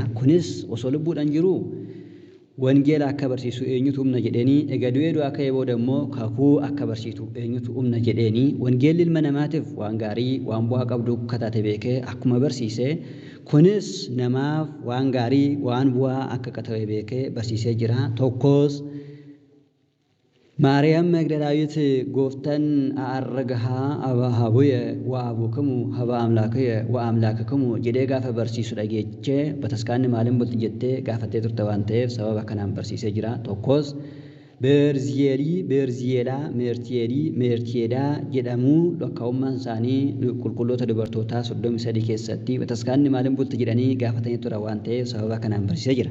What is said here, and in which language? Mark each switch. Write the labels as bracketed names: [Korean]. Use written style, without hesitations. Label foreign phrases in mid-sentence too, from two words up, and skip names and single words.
[Oromo] Kunis osoo lubbuudhaan jiru wangeela akka barsiisu eenyutu humna jedheenii egaa du'ee du'aa ka'ee booda immoo kakuu akka barsiisu eenyutu humna jedheenii wangeelli ilma namaatiif waan gaarii waan bu'aa qabdu akka taate beekee akkuma barsiise kunis namaaf waan gaarii waan bu'aa akka ta'e beekee barsiisee jira. Tokkos [Geez] ማርያም መግደላዊት ጎፍተን አረገሃ አባሃቡየ ወአቡክሙ ሀበ አምላክየ ወአምላክክሙ [Oromo] jedhee gaafa barsiisu dhageeche bataskaanni maaliin bulti jettee gaafattee turte waan ta'eef sababa kanaan barsiisee jira. Tokkos meertiyeedhaa jedhamuu lakkaa'ummaan isaanii qulqulloota dubartootaa 33 keessatti bataskaanni maaliin bulti jedhanii gaafatanii ture waan ta'eef sababa kanaan barsiisee jira.